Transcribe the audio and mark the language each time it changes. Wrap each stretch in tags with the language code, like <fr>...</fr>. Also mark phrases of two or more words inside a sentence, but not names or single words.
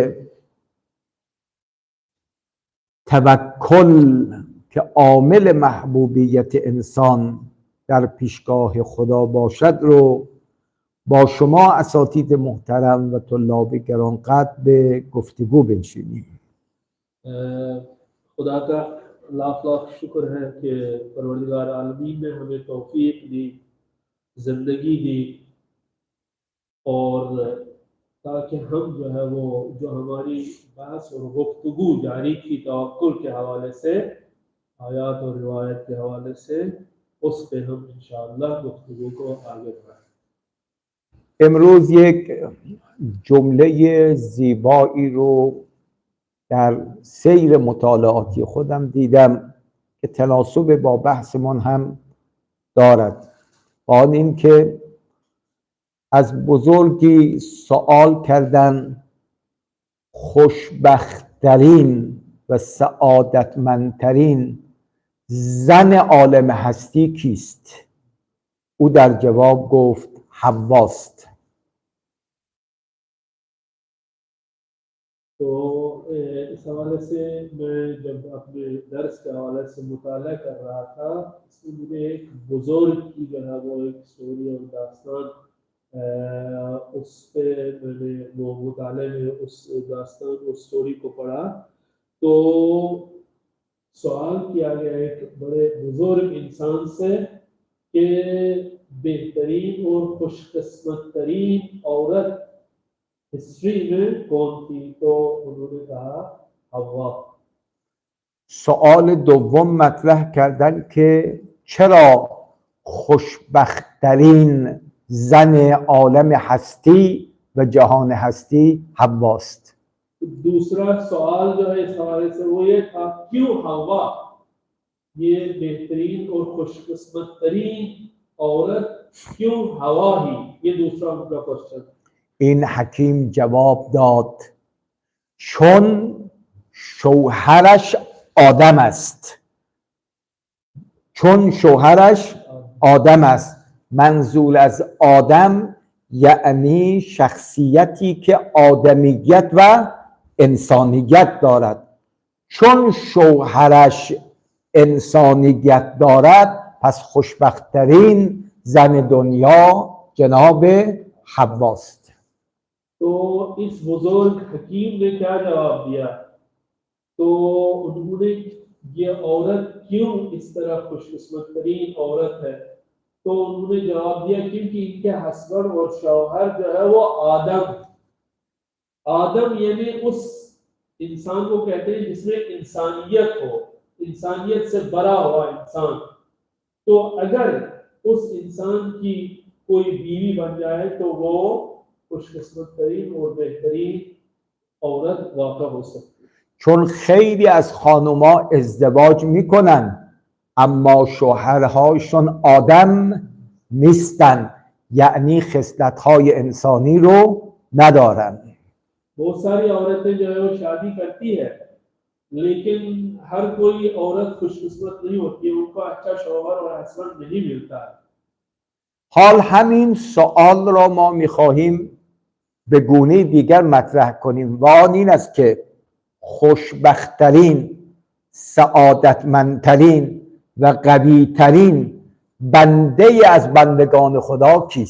<fa>توکل که عامل محبوبیت انسان در پیشگاه خدا باشد رو با شما اساتید محترم و طلاب گرانقدر به گفتگو بنشینیم.</fa> <ur>خدا کا لاکھ لاکھ شکر ہے کہ پروردگار عالمین نے ہمیں توفیق دی، زندگی دی، اور تاکہ ہم جو ہے وہ جو ہماری بحث اور گفتگو جاری تھی توکل کے حوالے سے، آیات اور روایت کے حوالے سے، اس پہ ہم انشاءاللہ گفتگو کو آگے بڑھائیں.</ur> <fa>امروز یک جمله زیبایی رو در سیر مطالعاتی خودم دیدم که تناسب با بحثمون هم دارد. آن این که از بزرگی سوال کردن خوشبخت‌ترین و سعادتمندترین زن عالم هستی کیست؟ او در جواب گفت حواست.</fa> <ur>تو اس حوالے سے میں جب اپنے درس کے حوالے سے مطالعہ کر رہا تھا اس میں مجھے ایک بزرگ کی جو ہے وہ ایک سٹوری اور داستان اس پہ میں نے وہ مطالعے میں اس داستان اس سٹوری کو پڑھا تو سوال کیا گیا ایک بڑے بزرگ انسان سے کہ بہترین اور خوش قسمت ترین عورت ہسٹری میں کون تھی؟ تو انہوں نے کہا حوا.</ur> <fa>سوال دوم مطرح کردن که چرا خوشبخت‌ترین زن عالم هستی و جهان هستی حواست.</fa> <ur>دوسرا سوال جو ہے اس حوالے سے وہ یہ تھا کیوں حوا یہ بہترین اور خوش قسمت ترین عورت کیوں حوا ہی؟ یہ دوسرا ان کا کوشچن.</ur> <fa>این حکیم جواب داد چون شوهرش آدم است. چون شوهرش آدم است. منظور از آدم یعنی شخصیتی که آدمیت و انسانیت دارد. چون شوهرش انسانیت دارد پس خوشبخت‌ترین زن دنیا جناب حواست.</fa> <ur>تو اس بزرگ حکیم نے کیا جواب دیا؟ تو انہوں نے یہ عورت کیوں اس طرح خوش قسمت ترین عورت ہے تو انہوں نے جواب دیا کیونکہ ان کے ہسبینڈ اور شوہر جو ہے وہ آدم یعنی اس انسان کو کہتے ہیں جس میں انسانیت ہو، انسانیت سے بڑا ہوا انسان. تو اگر اس انسان کی کوئی بیوی بن جائے تو وہ خوش قسمت ترین اور بہترین عورت واقع ہو سکتی.</ur> <fa>چون خیلی از خانوما ازدواج میکنن اما شوهرهاشون آدم نیستن، یعنی خصلت‌های انسانی رو ندارن.</fa> <ur>بہت ساری عورتیں جو ہے وہ شادی کرتی ہے لیکن ہر کوئی عورت خوش قسمت نہیں ہوتی ہے، ان کو اچھا شوہر اور ہسبینڈ نہیں ملتا ہے.</ur> <fa>حال همین سوال را ما میخواهیم به گونه دیگر مطرح کنیم و آن این است که خوشبخت‌ترین، سعادتمندترین و قوی‌ترین بنده از بندگان خدا کیست؟</fa>